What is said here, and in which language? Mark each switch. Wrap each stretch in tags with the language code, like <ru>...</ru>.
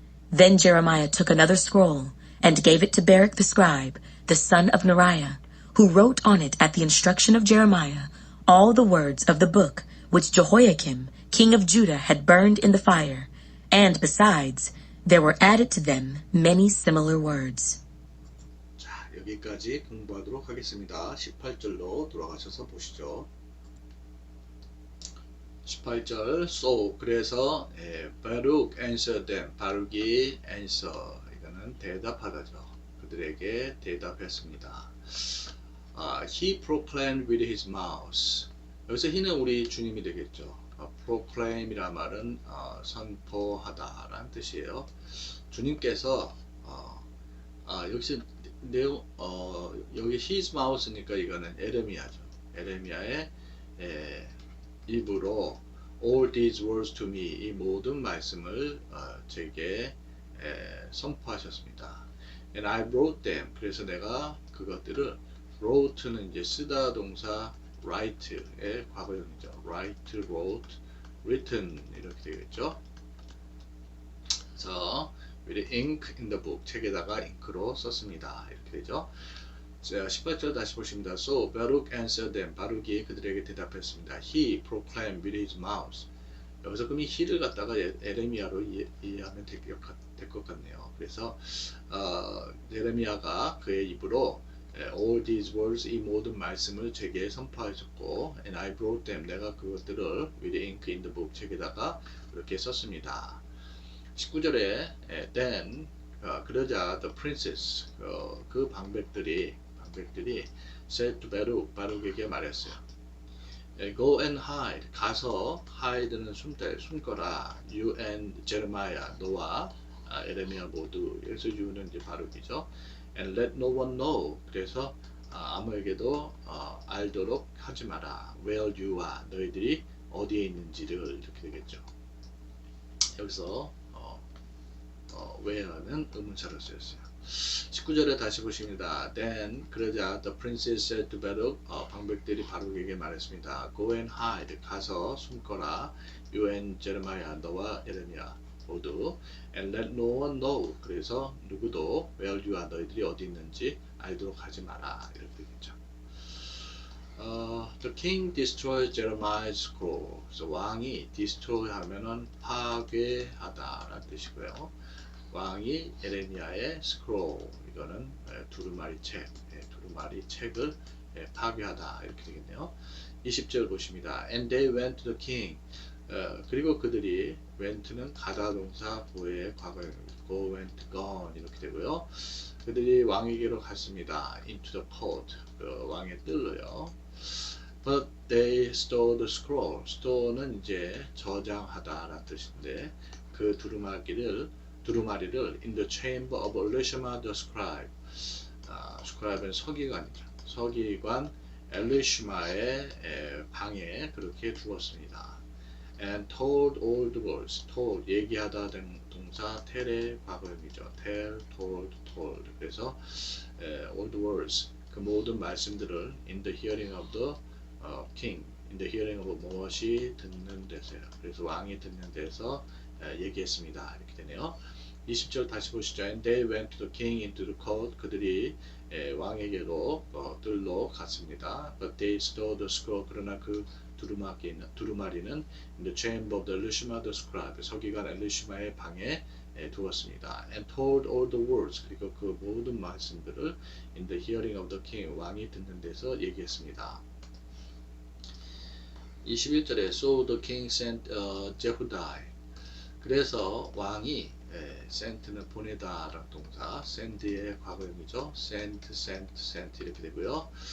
<en>Then Jeremiah took another scroll, and gave it to Baruch the scribe, the son of Neriah, who wrote on it at the instruction of Jeremiah all the words of the book which Jehoiakim, king of Judah, had burned in the fire, and besides, there were added to them many similar words.</en> <ko>자, 여기까지 공부하도록 하겠습니다. 18절로 돌아가셔서 보시죠.</ko> <en>18절 So</en> <ko>그래서</ko> <en>Baruch answered them.</en> <ko>바룩이 answer 이거는 대답하다죠. 그들에게 대답했습니다.</ko> <en>He proclaimed with his mouth.</en> <ko>여기서 he는 우리 주님이 되겠죠. proclaim이란 말은 선포하다라는 뜻이에요. 주님께서 여기서 내용 여기 his mouth니까 이거는 에레미야죠. 에레미야의 입으로</ko> <en>all these words to me</en> <ko>이 모든 말씀을 제게 선포하셨습니다.</ko> <en>And I wrote them.</en> <ko>그래서 내가 그것들을 wrote는 이제 쓰다 동사 write의 과거형이죠.</ko> <en>write, wrote, written 이렇게 되겠죠. 그래서 with ink in the book</en> <ko>책에다가 잉크로 썼습니다. 이렇게 되죠. 자, 18절 다시 보십니다.</ko> <en>So Baruch answered them.</en> <ko>바룩이 그들에게 대답했습니다.</ko> <en>He proclaimed with his mouth.</en> <ko>여기서 그럼 이 he를 갖다가 에레미야로 이해하면 될 것 같네요. 그래서 에레미야가 그의 입으로</ko> <en>all these words</en> <ko>이 모든 말씀을 제게 선포하셨고</ko> <en>and I wrote them</en> <ko>내가 그것들을</ko> <en>with ink in the book</en> <ko>책에다가 그렇게 썼습니다. 19절에 then 그러자</ko> <en>the princes</en> <ko>그 방백들이</ko> <en>said to Baruch</en> <ko>바룩에게 말했어요.</ko> <en>Go and hide</en> <ko>가서 hide는 숨거라</ko> <en>you and Jeremiah</en> <ko>너와 에레미야 모두 여기서 you는 이제 바룩이죠.</ko> <en>And let no one know</en> <ko>그래서 아무에게도 알도록 하지 마라</ko> <en>where you are</en> <ko>너희들이 어디에 있는지를 이렇게 되겠죠. 여기서 where는 의문사로 쓰였어요. 19절에 다시 보십니다.</ko> <en>Then 그러자 the princess said to Baruch</en> <ko>방백들이 바룩에게 말했습니다.</ko> <en>Go and hide</en> <ko>가서 숨거라.</ko> <en>You and Jeremiah</en> <ko>너와 예레미야 모두</ko> <en>and let no one know</en> <ko>그래서 누구도</ko> <en>where you are</en> <ko>너희들이 어디 있는지 알도록 하지 마라 이렇게 되겠죠.</ko> <en>The king destroyed Jeremiah's scroll.</en> <ko>그래서 왕이 destroy 하면은 파괴하다라는 뜻이고요. 왕이 예레미야의 scroll 이거는 두루마리 책, 두루마리 책을 파괴하다 이렇게 되겠네요. 20절 보십니다.</ko> <en>And they went to the king.</en> <ko>그리고 그들이 went는 가다 동사 고의 과거형 go went gone 이렇게 되고요. 그들이 왕에게로 갔습니다.</ko> <en>into the court</en> <ko>그 왕의 뜰로요.</ko> <en>But they stole the scroll.</en> <ko>store는 이제 저장하다라는 뜻인데 그 두루마리를</ko> <en>in the chamber of Elishama the scribe.</en> <ko>scribe는 서기관이죠. 서기관 엘리시마의 방에 그렇게 두었습니다.</ko> <en>And told all the words.</en> <ko>told 얘기하다 된 동사 tell의 과거형이죠.</ko> <en>tell, told.</en> <ko>그래서</ko> <en>all the words</en> <ko>그 모든 말씀들을</ko> <en>in the hearing of the king. in the hearing of</en> <ko>무엇이 듣는 데서요. 그래서 왕이 듣는 데서 얘기했습니다. 이렇게 되네요. 20절 다시 보시죠.</ko> <en>And they went to the king into the court.</en> <ko>그들이 왕에게로 뜰로 갔습니다.</ko> <en>But they stole the scroll.</en> <ko>그러나 그 두루마리는</ko> <en>in the chamber of the Elishama the scribe.</en> <ko>서기관 엘리시마의 방에 두었습니다.</ko> <en>And told all the words.</en> <ko>그리고 그 모든 말씀들을</ko> <en>in the hearing of the king.</en> <ko>왕이 듣는 데서 얘기했습니다.</ko> <en>21절에 So the king sent Jehudai.</en> <ko>그래서 왕이 sent는 보내다라는 동사 send의 과거형이죠. sent 이렇게 되고요.</ko>